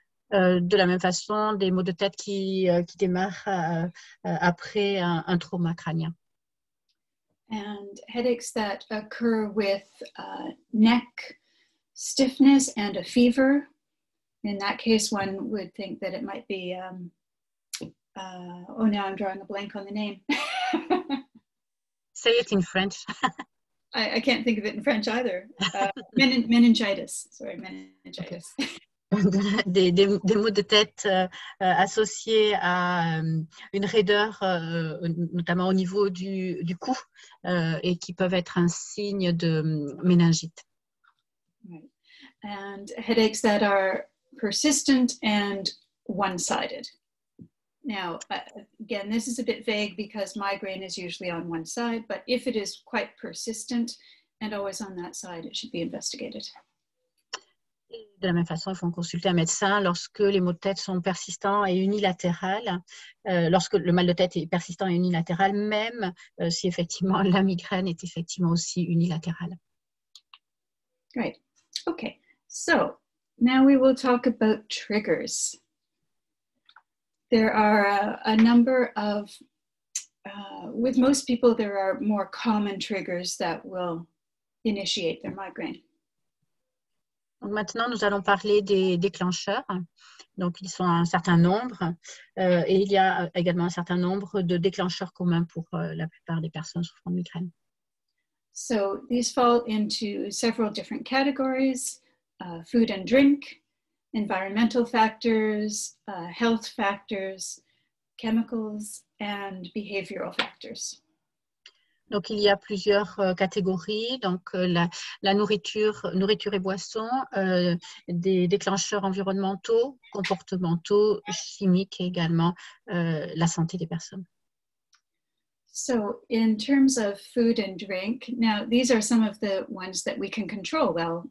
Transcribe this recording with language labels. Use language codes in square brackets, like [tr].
[fr] De la même façon, des maux de tête qui démarrent après un trauma crânien. [en] And headaches that occur with neck stiffness and a fever. In that case, one would think that it might be, now I'm drawing a blank on the name. Say it in French. I can't think of it in French either. Meningitis. Sorry, meningitis. [fr] Des maux de tête associés à une raideur, notamment au niveau du cou, et qui peuvent être un signe de méningite. [en] Right. And headaches that are persistent and one-sided. Now, again, this is a bit vague because migraine is usually on one side, but if it is quite persistent and always on that side, it should be investigated. [fr] Et de la même façon, il faut consulter un médecin lorsque les maux de tête sont persistants et unilatérales, lorsque le mal de tête est persistant et unilatéral, même si effectivement la migraine est effectivement aussi unilatérale. [en] Great. Okay. So now we will talk about triggers. There are a number of, with most people, there are more common triggers that will initiate their migraine. [fr] Donc maintenant, nous allons parler des déclencheurs. Donc, ils sont un certain nombre et il y a également un certain nombre de déclencheurs communs pour la plupart des personnes souffrant de migraine. [en] So these fall into several different categories: food and drink, environmental factors, health factors, chemicals, and behavioral factors. [fr] Donc, il y a plusieurs catégories. Donc, la nourriture et boissons, des déclencheurs environnementaux, comportementaux, chimiques et également la santé des personnes. [en] So in terms of food and drink, now these are some of the ones that we can control well.